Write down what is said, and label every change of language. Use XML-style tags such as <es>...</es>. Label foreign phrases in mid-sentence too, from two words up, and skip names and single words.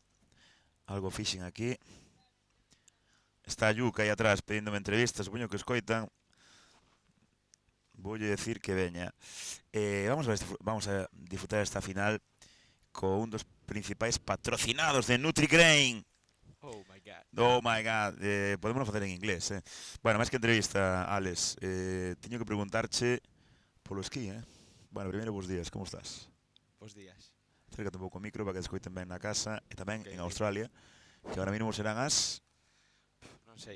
<gl>Algo fixen aquí. Está a Yuca aí atrás pedíndome entrevistas, supoño que escoitan. Voulle decir que veña. Vamos a disfrutar esta final con un dos principais patrocinados de NutriGrain.</gl> <en>Oh my god. Oh my god,</en> <gl>podemos facer en inglés, Bueno, máis que entrevista, Alex, teño que preguntarche polo esquí, Bueno, primeiro, bos días, como estás? Bos días. Acércate un pouco o micro para que descoiten ben na casa e tamén en Australia, que agora mínimo serán as Non sei.</gl>